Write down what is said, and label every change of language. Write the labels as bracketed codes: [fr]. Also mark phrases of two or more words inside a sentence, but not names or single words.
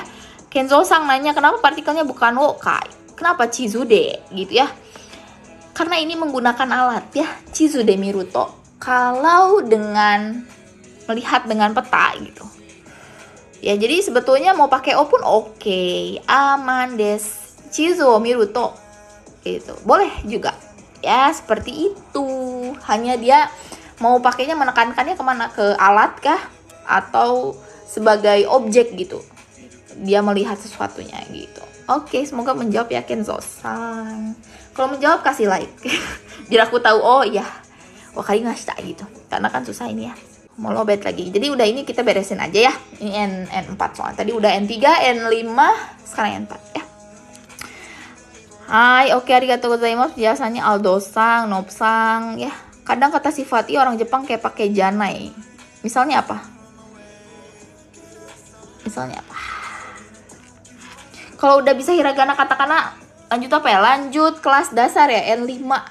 [id] Kenzo-san nanya kenapa partikelnya bukan [ja] をかい? [id] Kenapa [ja] 地図で [id] gitu ya? Karena ini menggunakan alat ya, [ja] 地図で見ると. [id] kalau dengan melihat dengan peta gitu. Ya, jadi sebetulnya mau pakai o pun oke. [ja] Aman です。地図を見ると. [id] Gitu. Boleh juga. Ya, seperti itu. Hanya dia mau pakainya menekankannya kemana? Ke alat kah? Atau sebagai objek gitu. Dia melihat sesuatunya gitu. Oke, semoga menjawab ya Kenzo-san. Kalau menjawab kasih like. Biar aku tahu, oh iya. Wakarimashita gitu. Karena kan susah ini ya. Mau lobet lagi. Jadi udah ini kita beresin aja ya. Ini N4 soalnya. Tadi udah N3, N5, sekarang N4 ya. Hai, oke, [ja] ありがとうございます. [id] Biasanya Aldo-sang, Nob-sang ya. Kadang kata sifat orang Jepang kayak pakai janai. Misalnya apa? Kalau udah bisa hiragana katakana, lanjut apa ya? Lanjut kelas dasar ya, N5.